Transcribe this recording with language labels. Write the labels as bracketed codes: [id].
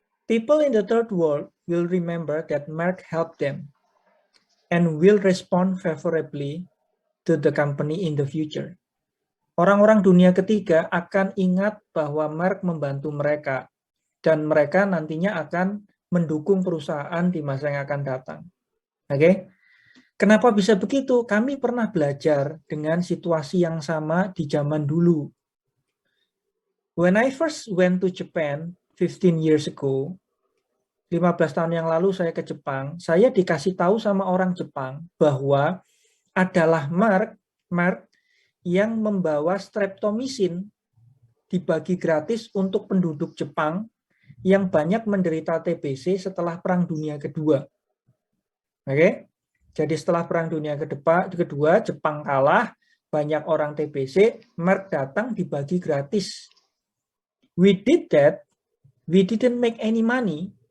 [en] People in the third world will remember that Merck helped them and will respond favorably to the company in the future. [id] Orang-orang dunia ketiga akan ingat bahwa Merck membantu mereka dan mereka nantinya akan mendukung perusahaan di masa yang akan datang. Oke? Kenapa bisa begitu? Kami pernah belajar dengan situasi yang sama di zaman dulu. [en] When I first went to Japan 15 years ago, [id] 15 tahun yang lalu saya ke Jepang, saya dikasih tahu sama orang Jepang bahwa adalah Merck yang membawa streptomycin dibagi gratis untuk penduduk Jepang yang banyak menderita TBC setelah Perang Dunia Kedua. Oke? Jadi setelah Perang Dunia Kedua, Jepang kalah, banyak orang TBC, Merck datang dibagi gratis. [en] We did that, we didn't make any money.